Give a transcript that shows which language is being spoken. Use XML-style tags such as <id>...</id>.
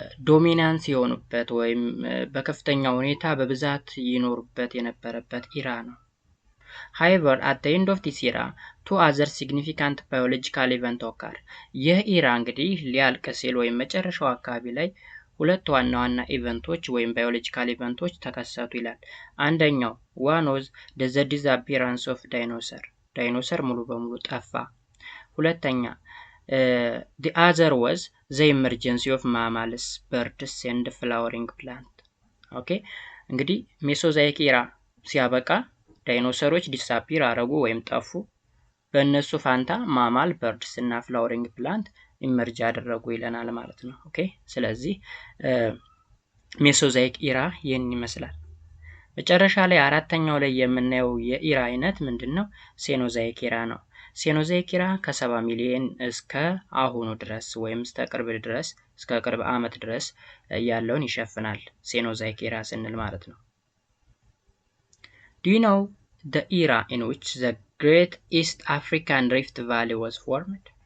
<am>ዶሚናንስ የሆኑበት ወይም በከፍተኛ ሁኔታ በብዛት ይኖሩበት የነበረበት ኢራ ነው</am> <en>However, at the end of this era, two other significant biological events occur.</en> <am>ይህ ኢራ እንግዲህ ሊያልቅ ሲል ወይም መጨረሻው አካባቢ ላይ ሁለት ዋና ኢቨንቶች ወይም ባዮሎጂካል ኢቨንቶች ተከሰቱ ይላል። አንደኛው</am> <en>one was the disappearance of dinosaur.</en> <am>ዳይኖሰር ሙሉ በሙሉ ጠፋ። ሁለተኛ</am> <en>the other was the emergence of mammals, birds and flowering plants.</en> <am>ኦኬ እንግዲህ ሜሶዛይክ ኢራ ሲያበቃ ዳይኖሰሮች ዲሳፒር አረጉ ወይም ጠፉ በእነሱ ፋንታ ማማል በርድስ እና ፍላወሪንግ ፕላንት ኢመርጅ አደረጉ ይለናል ማለት ነው ኦኬ ስለዚህ ሜሶዛይክ ኢራ ይህን ይመስላል መጨረሻ ላይ አራተኛው ላይ የምናየው የኢራ አይነት ምንድነው ሴኖዛይክ ኢራ ነው ሴኖዛይክ ኢራ ከ70 ሚሊዮን እስከ አሁኑ ድረስ ወይም እስከ ቅርብ ዓመት ድረስ ያለውን ይሸፍናል ሴኖዛይክ ኢራ ስንል ማለት ነው</am> <en>Do you know the era in which the Great East African Rift Valley was formed?</en>